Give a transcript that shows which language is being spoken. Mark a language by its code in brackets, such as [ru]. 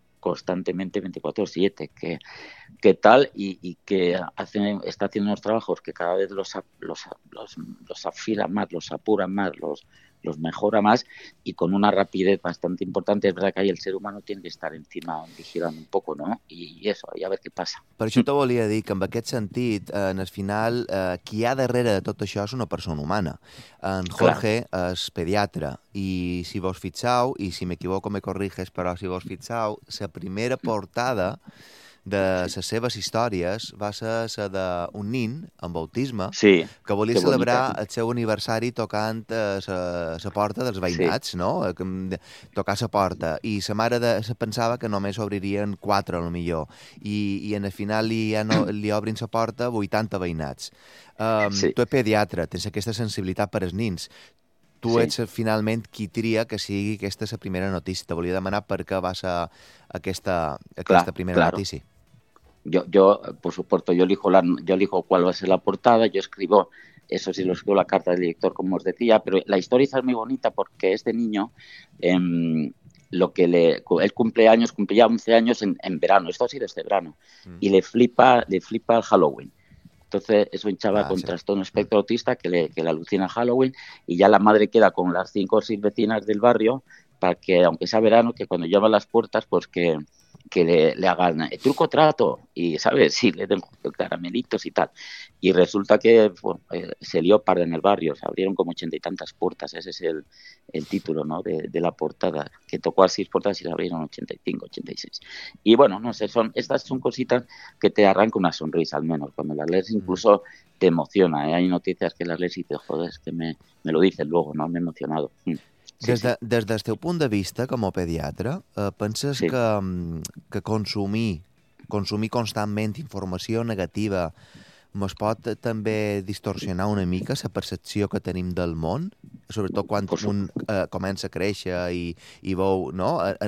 [es] constantemente 24/7, que tal y que hace, está haciendo unos trabajos que cada vez los afila más, los apura más, los mejora más y con una rapidez bastante importante. Es verdad que ahí el ser humano tiene que estar encima, vigilando un poco, ¿no? [ca] I eso, i a ver què passa. Per això te volia dir que en aquest sentit, en el final, qui hi ha darrere de tot això és una persona humana. En Jorge és pediatre i si vos fixau, i si m'equivoco me corriges, però si vos fixau, la primera portada de les seves històries va ser la d'un nin amb autisme sí, que volia que celebrar bonica. El seu aniversari tocant la porta dels veïnats, sí. No? Tocar la porta. I la mare se pensava que només obririen 4, al millor. I en el final li obrin la porta 80 veïnats. Sí. Tu ets pediatre, tens aquesta sensibilitat per als nins. Tu sí. Ets finalment qui tria que sigui aquesta la primera notícia. Te volia demanar per què va ser aquesta primera notícia. [es] Yo por supuesto, yo elijo cuál va a ser la portada, yo escribo, eso sí, lo escribo la carta del director, como os decía, pero la historia es muy bonita porque este niño, lo que le, él cumplía 11 años en verano, esto ha sido este verano, y le flipa el Halloween. Entonces es un chaval con trastorno espectro autista que le alucina Halloween y ya la madre queda con las 5 o 6 vecinas del barrio para que, aunque sea verano, que cuando llaman las puertas, pues que le hagan truco trato y, ¿sabes? Sí, le den caramelitos y tal. Y resulta que se lió parda en el barrio, se abrieron como 80 y tantas puertas, ese es el título, ¿no?, de la portada, que tocó a 6 puertas y se abrieron 85, 86. Y bueno, no sé, estas son cositas que te arrancan una sonrisa, al menos, cuando las lees incluso te emociona, ¿eh? Hay noticias que las lees y te jodes, que me lo dices luego, ¿no? Me he emocionado. [ca] Des del teu punt de vista com a pediatre, penses que consumir constantment informació negativa ens pot també distorsionar una mica la percepció que tenim del món, sobretot quan un comença a créixer i veu, no?